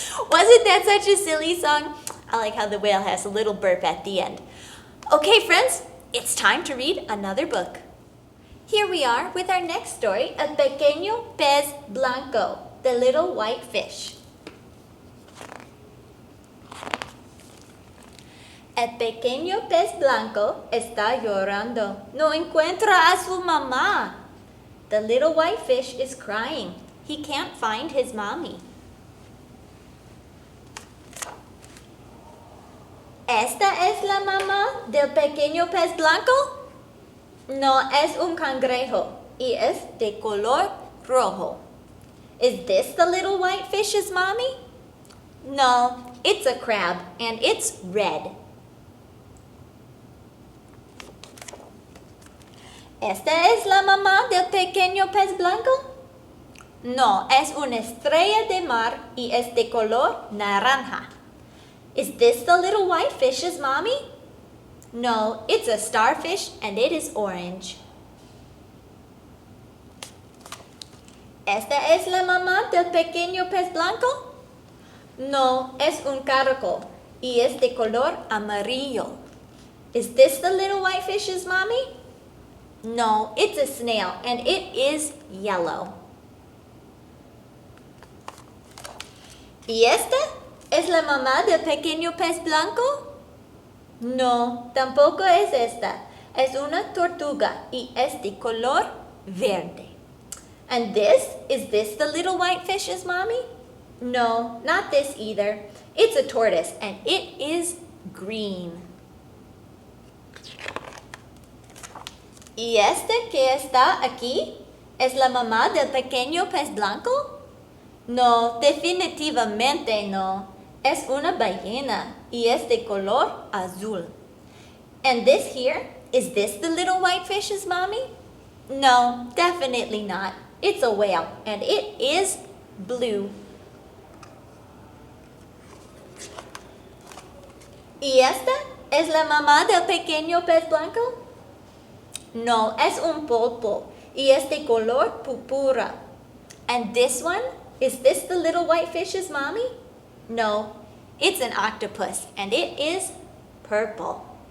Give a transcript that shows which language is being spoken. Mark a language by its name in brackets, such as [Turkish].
[English] Wasn't that such a silly song? I like how the whale has a little burp at the end. Okay, friends, it's time to read another book. Here we are with our next story, El Pequeño Pez Blanco, the little white fish. [Spanish] El pequeño pez blanco está llorando. No encuentra a su mamá. [English] The little white fish is crying. He can't find his mommy. [Spanish] ¿Esta es la mamá del pequeño pez blanco? No, es un cangrejo y es de color rojo. [English] Is this the little white fish's mommy? No, it's a crab and it's red. [Spanish] ¿Esta es la mamá del pequeño pez blanco? No, es una estrella de mar y es de color naranja. [English] Is this the little white fish's mommy? No, it's a starfish and it is orange. [Spanish] ¿Esta es la mamá del pequeño pez blanco? No, es un caracol y es de color amarillo. [English] Is this the little white fish's mommy? No, it's a snail and it is yellow. [Spanish] ¿Y esta es la mamá del pequeño pez blanco? No, tampoco es esta. Es una tortuga y es de color verde. [English] And is this the little white fish's mommy? No, not this either. It's a tortoise and it is green. [Spanish] ¿Y este que está aquí es la mamá del pequeño pez blanco? No, definitivamente no. Es una ballena y es de color azul. [English] And this here Is this the little white fish's mommy? No, definitely not. It's a whale, and it is blue. [Spanish] ¿Y esta es la mamá del pequeño pez blanco? No, es un pulpo, y es de color púrpura. [English] And this one? Is this the little white fish's mommy? No, it's an octopus, and it is purple.